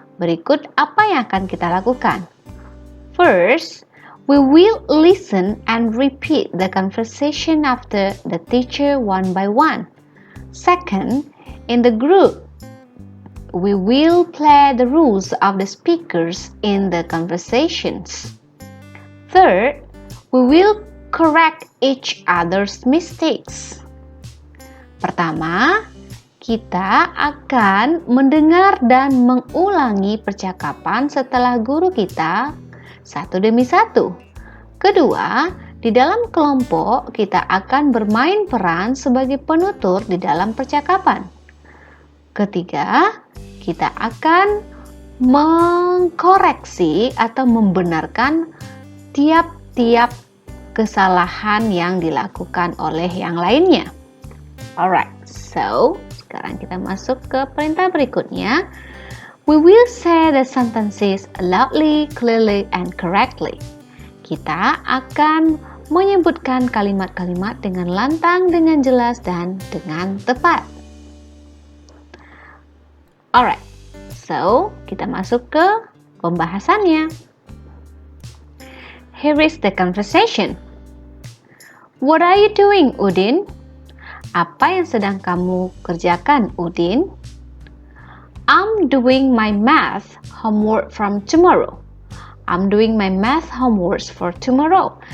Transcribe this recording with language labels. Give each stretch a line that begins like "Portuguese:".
Indonesian: Berikut apa yang akan kita lakukan.
English: First, we will listen and repeat the conversation after the teacher one by one. Second, in the group, we will play the rules of the speakers in the conversations. Third, we will correct each other's mistakes.
Indonesian: Pertama, kita akan mendengar dan mengulangi percakapan setelah guru kita satu demi satu. Kedua, di dalam kelompok kita akan bermain peran sebagai penutur di dalam percakapan. Ketiga, kita akan mengkoreksi atau membenarkan tiap-tiap kesalahan yang dilakukan oleh yang lainnya.
English: Alright, so
Indonesian: sekarang kita masuk ke perintah berikutnya.
English: We will say the sentences loudly, clearly, and correctly.
Indonesian: Kita akan menyebutkan kalimat-kalimat dengan lantang, dengan jelas, dan dengan tepat.
English: Alright, so
Indonesian: kita masuk ke pembahasannya.
English: Here is the conversation. What are you doing, Udin?
Indonesian: Apa yang sedang kamu kerjakan, Udin?
English: I'm doing my math homework from tomorrow. I'm doing my math homeworks for tomorrow.